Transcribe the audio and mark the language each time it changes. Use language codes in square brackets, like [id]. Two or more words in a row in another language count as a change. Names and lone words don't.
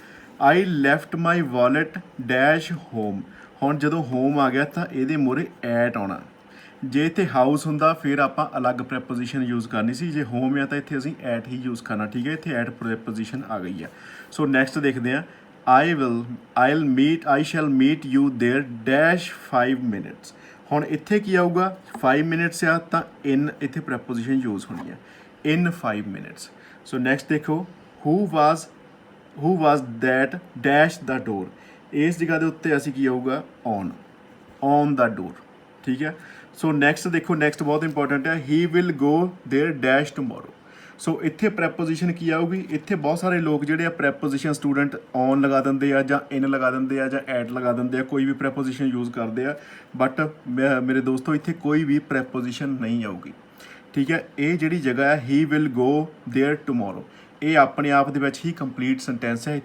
[en] I left my wallet dash home. [pa] ਹੁਣ ਜਦੋਂ ਹੋਮ ਆ ਗਿਆ ਤਾਂ ਇਹਦੇ ਮੂਹਰੇ ਐਟ ਆਉਣਾ। ਜੇ ਇੱਥੇ ਹਾਊਸ ਹੁੰਦਾ ਫਿਰ ਆਪਾਂ ਅਲੱਗ [en] preposition use [pa] ਕਰਨੀ ਸੀ। ਜੇ ਹੋਮ ਆ ਤਾਂ ਇੱਥੇ ਅਸੀਂ ਐਟ ਹੀ ਯੂਜ਼ ਕਰਨਾ। ਠੀਕ ਹੈ, ਇੱਥੇ [en] at preposition [pa] ਆ ਗਈ ਆ। [en] so next [pa] ਦੇਖਦੇ ਹਾਂ, [en] I shall meet you there dash 5 minutes। [pa] ਹੁਣ ਇੱਥੇ ਕੀ ਆਊਗਾ, 5 ਮਿੰਟਸ ਆ ਤਾਂ ਇਨ ਇੱਥੇ ਪ੍ਰੈਪੋਜੀਸ਼ਨ ਯੂਜ਼ ਹੋਣੀ ਹੈ, [en] in 5 minutes. so next [pa] ਦੇਖੋ, [en] who was that dash the door। [pa] ਇਸ ਜਗ੍ਹਾ ਦੇ ਉੱਤੇ ਅਸੀਂ ਕੀ ਆਊਗਾ, [en] on the door। [pa] ਠੀਕ ਹੈ, [en] so next [pa] ਦੇਖੋ, ਨੈਕਸਟ ਬਹੁਤ ਇੰਪੋਰਟੈਂਟ ਹੈ, [en] he will go there dash tomorrow। [pa] ਸੋ ਇੱਥੇ ਪ੍ਰੈਪੋਜੀਸ਼ਨ ਕੀ ਆਊਗੀ। ਇੱਥੇ ਬਹੁਤ ਸਾਰੇ ਲੋਕ ਜਿਹੜੇ ਆ [en] preposition student [pa] ਔਨ ਲਗਾ ਦਿੰਦੇ ਆ ਜਾਂ ਇਨ ਲਗਾ ਦਿੰਦੇ ਆ ਜਾਂ ਐਟ ਲਗਾ ਦਿੰਦੇ ਆ, ਕੋਈ ਵੀ [en] preposition use [pa] ਕਰਦੇ ਆ। ਬਟ ਮੇਰੇ ਦੋਸਤੋ ਇੱਥੇ ਕੋਈ ਵੀ ਪ੍ਰੈਪੋਜੀਸ਼ਨ ਨਹੀਂ ਆਊਗੀ। ਠੀਕ ਹੈ, ਇਹ ਜਿਹੜੀ ਜਗ੍ਹਾ ਹੈ [en] he will go there tomorrow, [pa] ਇਹ ਆਪਣੇ ਆਪ ਦੇ ਵਿੱਚ ਹੀ [en] complete sentence [pa] ਹੈ।